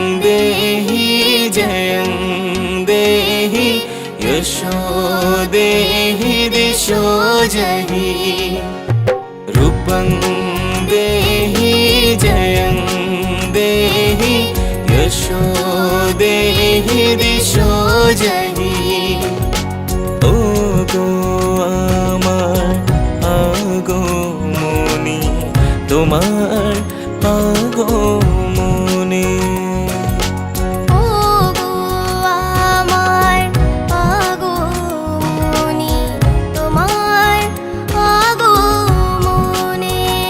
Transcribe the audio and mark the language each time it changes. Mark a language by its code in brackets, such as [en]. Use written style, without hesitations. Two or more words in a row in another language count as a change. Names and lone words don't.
[sa] देहि जयं देहि यशो देहि दिशो जहि रूपं देहि जयं देहि यशो देहि दिशो जहि [bn] ও গো আমার আগমনী তোমার আগমনী ও গো আমার আগমনী তোমার আগমনী